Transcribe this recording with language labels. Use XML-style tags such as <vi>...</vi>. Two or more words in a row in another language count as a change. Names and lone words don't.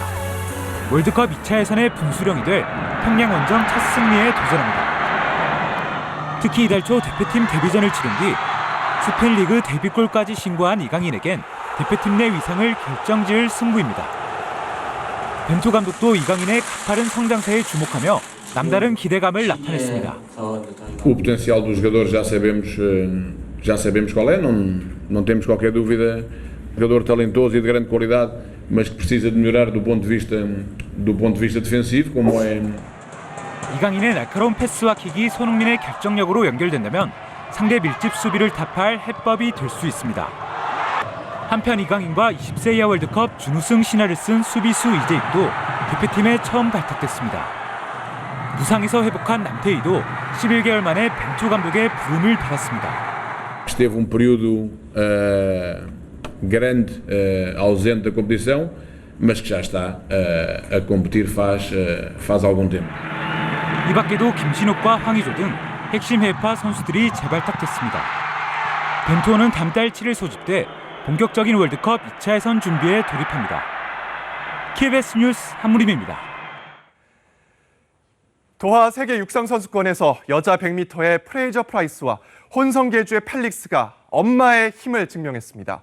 <ko>월드컵 2차 예선의 분수령이 될 평양 원정 첫 승리에 도전합니다. 특히 이달 초 대표팀 데뷔전을 치른 뒤 스페인 리그 데뷔골까지 신고한 이강인에겐 대표팀 내 위상을 결정지을 승부입니다. 벤투 감독도 이강인의 가파른 성장세에 주목하며 남다른 기대감을 나타냈습니다.</ko> <pt>O potencial dos jogadores já sabemos qual é, não temos qualquer dúvida. Jogador talentoso e de grande qualidade, mas que precisa de melhorar do ponto de vista defensivo, como é.</pt> <ko>이강인의 날카로운 패스와 킥이 손흥민의 결정력으로 연결된다면 상대 밀집 수비를 타파할 해법이 될 수 있습니다. 한편 이강인과 20세 이하 월드컵 준우승 신화를 쓴 수비수 이재익도 대표팀에 처음 발탁됐습니다. 부상에서 회복한 남태희도 11개월 만에 벤투 감독의 부름을 받았습니다.</ko> <pt>Esteve período grande ausente da competição, mas que já está a competir faz algum tempo.</pt> <ko>이 밖에도 김신욱과 황의조 등 핵심 해외파 선수들이 재발탁됐습니다. 벤투어는 다음 달 7일 소집돼 본격적인 월드컵 2차 예선 준비에 돌입합니다. KBS 뉴스 한무림입니다. 도하 세계 육상 선수권에서 여자 100m의 프레이저 프라이스와 혼성 계주의 펠릭스가 엄마의 힘을 증명했습니다.</ko>